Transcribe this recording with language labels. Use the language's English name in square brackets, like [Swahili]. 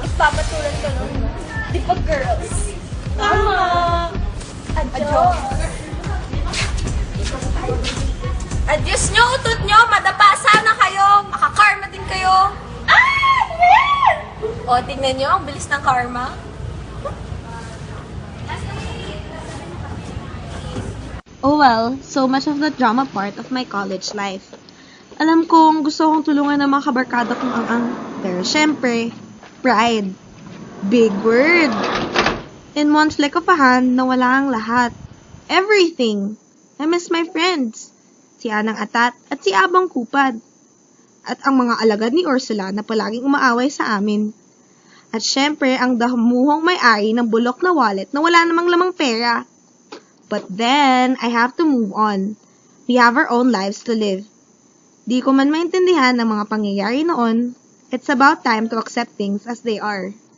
[Filipino] Ipapatulan ka nun. Di pa girls. Tama. Adyo. Adyos nyo, utot nyo, madapa sana kayo. Makakarma din kayo. Ah! Man! O, tingnan nyo, ang bilis ng karma. [English] Oh well, so much of the drama part of my college life. [Filipino] Alam kong gusto kong tulungan ng mga kabarkada kong ang pero syempre, pride. [English] Big word. In one flick of a hand, [Filipino] nawala ang lahat. [English] Everything. I miss my friends. Si Anang Atat at si Abang Kupad. [Filipino] At ang mga alagad ni Ursula na palaging umaaway sa amin. At syempre, ang damuhong may-ari ng bulok na wallet na wala namang lamang pera. [English] But then, I have to move on. We have our own lives to live. [Filipino] Di ko man maintindihan ang mga pangyayari noon. [English] It's about time to accept things as they are.